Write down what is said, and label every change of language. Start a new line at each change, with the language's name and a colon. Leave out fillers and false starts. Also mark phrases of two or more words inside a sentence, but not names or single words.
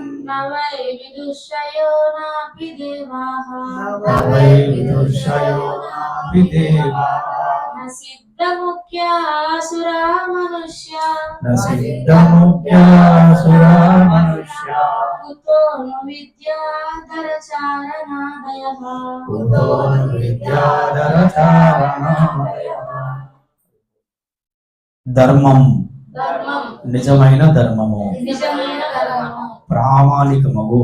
Sanskrit: न वै विदुषयो नापि देवाः न वै विदुषयो नापि देवाः न सिद्धमुख्या असुरा मनुष्या न सिद्धमुख्या असुरा मनुष्या కుతోను విద్యాధరచారణాదయః కుతోను విద్యాధరచారణాదయః.
Telugu: ధర్మం ధర్మం నిజమైన ధర్మము, నిజమైన ధర్మము, ప్రామాణికమగు